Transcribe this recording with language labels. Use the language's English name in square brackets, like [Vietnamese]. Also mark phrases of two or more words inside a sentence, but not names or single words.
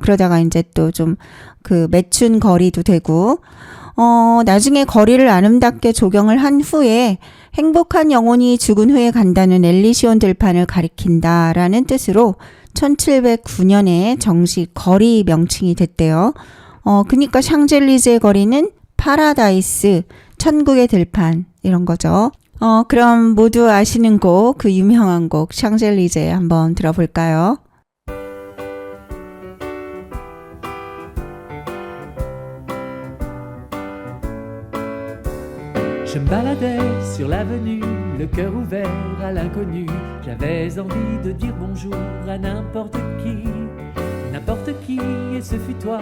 [Korean] 그러다가 이제 또 좀 그 매춘 거리도 되고 나중에 거리를 아름답게 조경을 한 후에 행복한 영혼이 죽은 후에 간다는 엘리시온 들판을 가리킨다라는 뜻으로 1709년에 정식 거리 명칭이 됐대요. 그러니까 샹젤리제 거리는 파라다이스, 천국의 들판 이런 거죠. 그럼 모두 아시는 곡, 그 유명한 곡 샹젤리제 한번 들어볼까요? [French] Je me baladais sur l'avenue, le cœur ouvert à l'inconnu. J'avais envie de dire bonjour à n'importe qui, et ce fut toi.